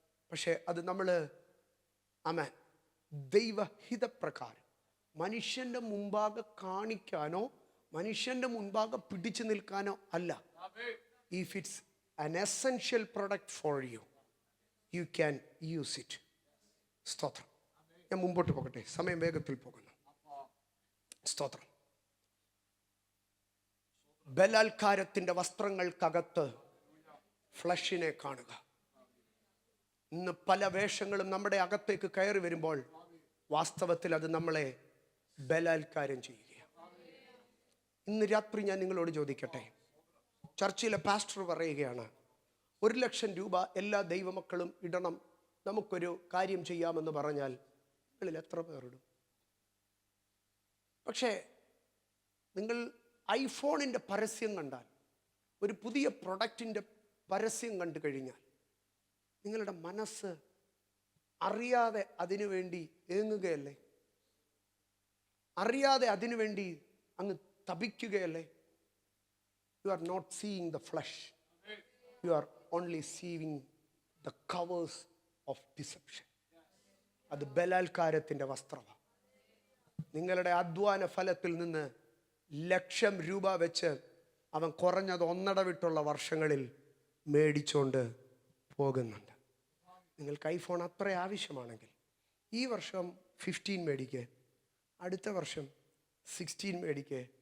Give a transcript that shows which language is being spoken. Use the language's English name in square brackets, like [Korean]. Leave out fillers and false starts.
[Malayalam] പക്ഷേ അത് നമ്മൾ ആമേൻ ദൈവഹിതപ്രകാരം മനുഷ്യൻ്റെ മുമ്പാകെ കാണിക്കാനോ മനുഷ്യൻ്റെ മുൻപാകെ പിടിച്ചു നിൽക്കാനോ അല്ല. [English] If it's an essential product for you, you can use it. [Malayalam] സ്തോത്രം. ഞാൻ മുമ്പോട്ട് പോകട്ടെ, സമയം വേഗത്തിൽ പോകുന്നു. സ്തോത്രം. ബലാത്കാരത്തിൻ്റെ വസ്ത്രങ്ങൾക്കകത്ത് ഫ്ലഷിനെ കാണുക. ഇന്ന് പല വേഷങ്ങളും നമ്മുടെ അകത്തേക്ക് കയറി വരുമ്പോൾ വാസ്തവത്തിൽ അത് നമ്മളെ ബലാത്കാരം ചെയ്യുകയാണ്. ഇന്ന് രാത്രി ഞാൻ നിങ്ങളോട് ചോദിക്കട്ടെ, ചർച്ചിലെ പാസ്റ്റർ പറയുകയാണ് 1,00,000 രൂപ എല്ലാ ദൈവമക്കളും ഇടണം, നമുക്കൊരു കാര്യം ചെയ്യാമെന്ന് പറഞ്ഞാൽ നിങ്ങളിൽ എത്ര പേരിടും? പക്ഷേ നിങ്ങൾ ഐഫോണിൻ്റെ പരസ്യം കണ്ടാൽ, ഒരു പുതിയ പ്രൊഡക്റ്റിൻ്റെ പരസ്യം കണ്ടു കഴിഞ്ഞാൽ നിങ്ങളുടെ മനസ്സ് അറിയാതെ അതിനുവേണ്ടി ഏങ്ങുകയല്ലേ? അറിയാതെ അതിനുവേണ്ടി അങ്ങ് തപിക്കുകയല്ലേ? [English] You are not seeing the flesh. You are only seeing the covers of deception. [Malayalam] അത് ബലാത്കാരത്തിൻ്റെ വസ്ത്രമാണ്. നിങ്ങളുടെ അധ്വാന ഫലത്തിൽ നിന്ന് 1,00,000 രൂപ വെച്ച് അവൻ കുറഞ്ഞത് 1.5 വിട്ടുള്ള വർഷങ്ങളിൽ മേടിച്ചുകൊണ്ട് പോകുന്നുണ്ട്. നിങ്ങൾക്ക് ഐഫോൺ അത്ര ആവശ്യമാണെങ്കിൽ ഈ വർഷം 15 മേടിക്കുക, അടുത്ത വർഷം 16 മേടിക്കുക.